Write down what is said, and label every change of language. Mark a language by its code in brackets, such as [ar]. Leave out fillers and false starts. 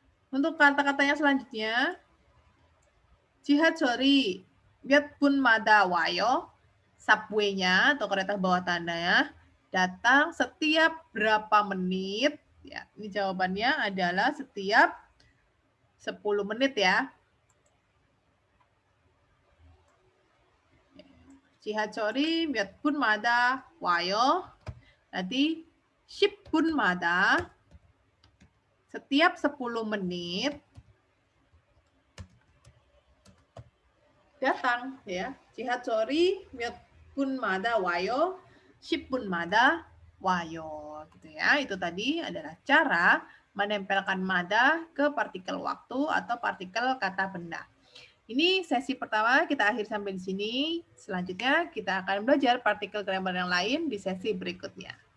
[id] Untuk kata-kata yang selanjutnya, [ko] 지하철이 몇 분마다 와요? [id] Subway-nya atau kereta bawah tanah datang setiap berapa menit? Ya, ini jawabannya adalah setiap 10 menit ya. [ko] 지하철이 몇 분마다 와요? [id] Nanti 10분마다 setiap 10 menit datang ya. [ko] 지하철이 몇 분마다 와요? 10분마다 와요 [id] gitu ya. Itu tadi adalah cara menempelkan mada ke partikel waktu atau partikel kata benda. Ini sesi pertama kita akhir sampai di sini. Selanjutnya kita akan belajar partikel grammar yang lain di sesi berikutnya.